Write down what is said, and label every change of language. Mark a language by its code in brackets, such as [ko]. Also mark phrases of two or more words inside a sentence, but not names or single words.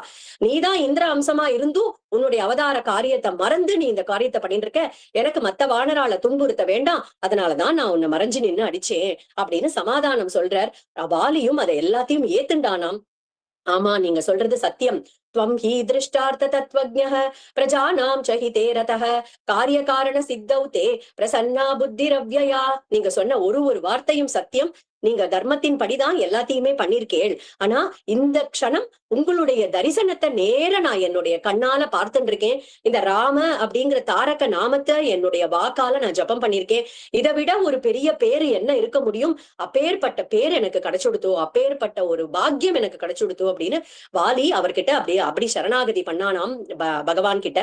[ta] நீதான் இந்திர அம்சமா இருந்தும் உன்னுடைய அவதார காரியத்தை மறந்து நீ இந்த காரியத்தை பண்ணிட்டு இருக்க. எனக்கு மத்த வானரால துன்புறுத்த வேண்டாம், அதனாலதான் நான் உன்னை மறைஞ்சு நின்னு அடிச்சேன் அப்படின்னு சமாதானம் சொல்றார். வாலியும் அதை எல்லாத்தையும் ஏத்துண்டானாம். ஆமா, நீங்க சொல்றது சத்தியம். [sa] त्वं हि दृष्टार्थ तत्त्वज्ञः प्रजानां च हिते रतः कार्य कारण सिद्धौ ते प्रसन्ना बुद्धिरव्यया. [ta] நீங்க சொன்ன ஒரு வார்த்தையும் சத்தியம். நீங்க தர்மத்தின் படிதான் எல்லாத்தையுமே பண்ணிருக்கேள். ஆனா இந்த க்ஷணம் உங்களுடைய தரிசனத்தை நேர நான் என்னுடைய கண்ணால பார்த்துட்டு இருக்கேன். இந்த ராம அப்படிங்கிற தாரக நாமத்தை என்னுடைய வாக்கால நான் ஜபம் பண்ணிருக்கேன். இதை விட ஒரு பெரிய பேரு என்ன இருக்க முடியும்? அப்பேற்பட்ட பேர் எனக்கு கிடைச்சுடுத்தோ, அப்பேற்பட்ட ஒரு பாக்கியம் எனக்கு கிடைச்சுடுத்தோ அப்படின்னு வாலி அவர்கிட்ட அப்படியே அப்படி சரணாகதி பண்ணானாம் பகவான் கிட்ட.